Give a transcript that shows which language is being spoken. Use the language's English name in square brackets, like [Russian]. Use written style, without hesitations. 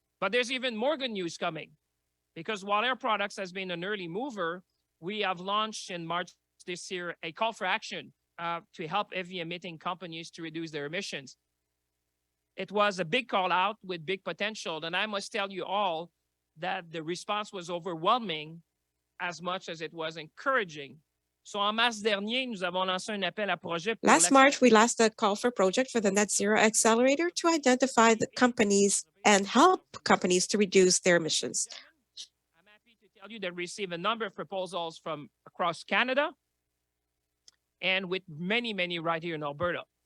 [English] But there's even more good news coming, because while Air Products has been an early mover, we have launched in March this year a call for action to help heavy emitting companies to reduce their emissions. It was a big call out with big potential. And I must tell you all that the response was overwhelming as much as it was encouraging. So [French] en mars dernier, nous avons lancé un appel à projet. [English] Last March, we launched a call for project for the Net Zero Accelerator to identify the companies and help companies to reduce their emissions. I'm happy to tell you that we received a number of proposals from across Canada and with many, many right here in Alberta.